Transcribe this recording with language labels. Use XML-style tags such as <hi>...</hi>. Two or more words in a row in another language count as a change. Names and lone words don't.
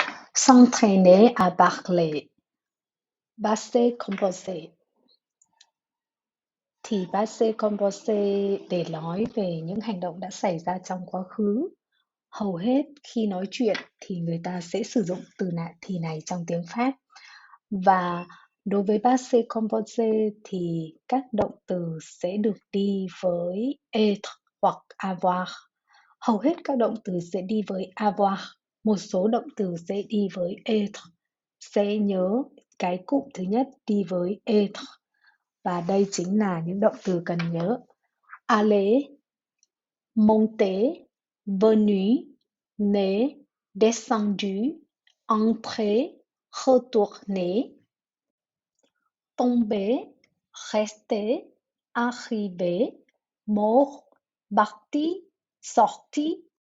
<fr>S'entraîner à parler. Passé composé.</fr> <vi>Thì</vi> <fr>passé composé</fr> <vi>để nói về những hành động đã xảy ra trong quá khứ. Hầu hết khi nói chuyện thì người ta sẽ sử dụng thì này trong tiếng Pháp. Và đối với</vi> <fr>passé composé</fr> <vi>thì các động từ sẽ được đi với être hoặc avoir. Hầu hết các động từ sẽ đi với avoir. Một số động từ sẽ đi với être. Sẽ nhớ cái cụm thứ nhất đi với être. Và đây chính là những động từ cần nhớ.</vi> <fr>Aller, monter, venu, né, descendu, entrer, retourner, tomber, rester, arriver, mort, parti, sorti.</fr>